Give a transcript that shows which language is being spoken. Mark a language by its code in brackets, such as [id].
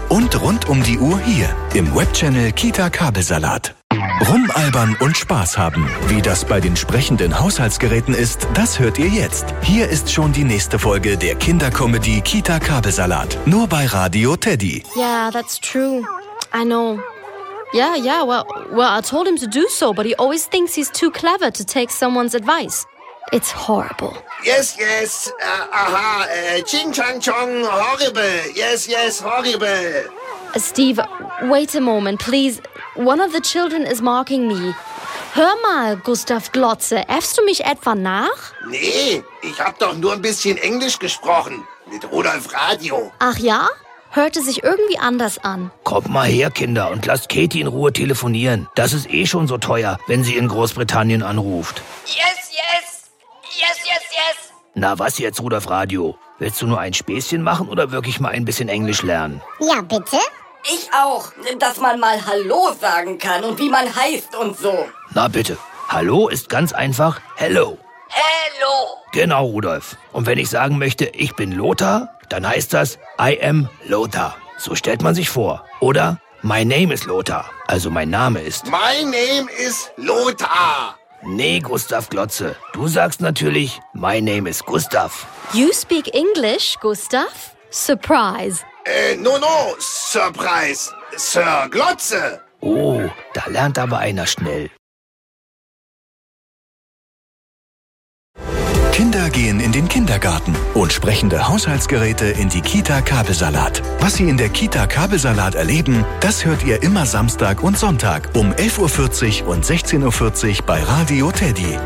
[de] Und rund um die Uhr hier im Webchannel Kita Kabelsalat. Rumalbern und Spaß haben. Wie das bei den sprechenden Haushaltsgeräten ist, das hört ihr jetzt. Hier ist schon die nächste Folge der Kinderkomödie Kita Kabelsalat. Nur bei Radio Teddy. [en] Yeah, that's true. I know. Yeah, well, I told him to do so, but he always thinks he's too clever to take someone's advice. It's horrible. Yes, yes, ching chang chong, horrible. Yes, yes, horrible. Steve, wait a moment, please. One of the children is mocking me. [de] Hör mal, Gustav Glotze, äffst du mich etwa nach? Nee, ich hab doch nur ein bisschen Englisch gesprochen, mit Rudolf Radio. Ach ja? Hörte sich irgendwie anders an. Kommt mal her, Kinder, und lasst Katie in Ruhe telefonieren. Das ist eh schon so teuer, wenn sie in Großbritannien anruft. [en] Yes, yes! Yes, yes, yes! [de] Na was jetzt, Rudolf Radio? Willst du nur ein Späßchen machen oder wirklich mal ein bisschen Englisch lernen? Ja, bitte. Ich auch. Dass man mal Hallo sagen kann und wie man heißt und so. Na bitte. Hallo ist ganz einfach Hello. [en] Hello! [de] Genau, Rudolf. Und wenn ich sagen möchte, ich bin Lothar, dann heißt das, [en] I am Lothar. [de] So stellt man sich vor. Oder, [en] my name is Lothar. [de] Also mein Name ist... [en] My name is Lothar. [de] Nee, Gustav Glotze. Du sagst natürlich, [en] my name is Gustav. You speak English, Gustav? Surprise. No, surprise. Sir Glotze. [de] Oh, da lernt aber einer schnell. Kinder gehen in den Kindergarten und sprechende Haushaltsgeräte in die Kita Kabelsalat. Was Sie in der Kita Kabelsalat erleben, das hört ihr immer Samstag und Sonntag um 11.40 Uhr und 16.40 Uhr bei Radio Teddy.